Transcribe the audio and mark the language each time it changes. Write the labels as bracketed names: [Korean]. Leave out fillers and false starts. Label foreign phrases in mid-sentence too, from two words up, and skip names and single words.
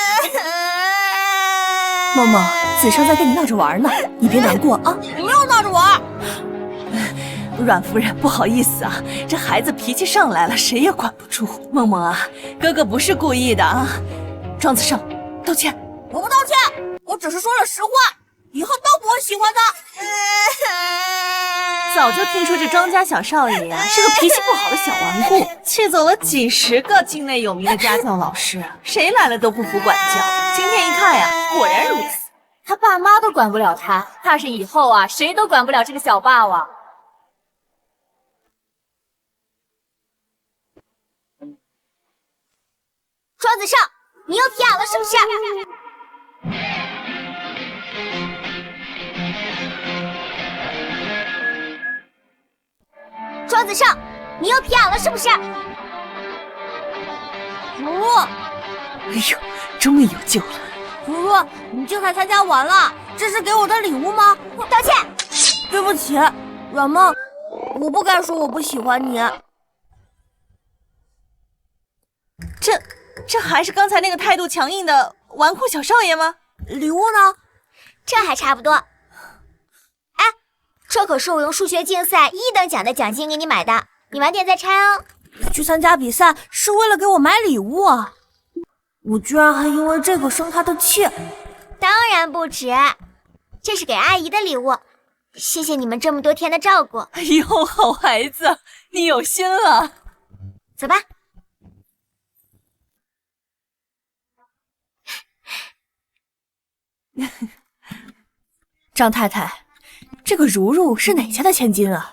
[Chinese] 夢夢，子勝在跟你鬧着玩呢，你別難過啊！我沒有鬧着玩。阮夫人，不好意思啊，這孩子脾氣上來了，誰也管不住。夢夢啊，哥哥不是故意的啊。莊子勝，道歉。我不道歉，我只是說了實話，以後都不會喜歡他。早就聽說這莊家小少爺呀，是個脾氣不好的小頑固，氣走了幾10個境內有名的家教老師，誰來了都不服管教。今天一看呀，果然如此。他爸媽都管不了他，怕是以後啊，誰都管不了這個小霸王。莊子勝，你又皮癢了是不是？莊子勝，你又皮癢了是不是？如如，哎呦，終於有救了。如如，你競賽參加完了，這是給我的禮物嗎？道歉。對不起，阮夢，我不該說我不喜歡你。這還是剛才那個態度強硬的紈絝小少爺嗎？禮物呢？這還差不多。哎，這可是我用數學競賽1等獎的獎金給你買的，你晚點再拆哦。你去參加比賽是為了給我買禮物啊？我居然還因為這個生他的氣。當然不止，這是給阿姨的禮物，謝謝你們這麼多天的照顧。哎呦，好孩子，你有心了。走吧。張太太，這個如如是哪家的千金啊？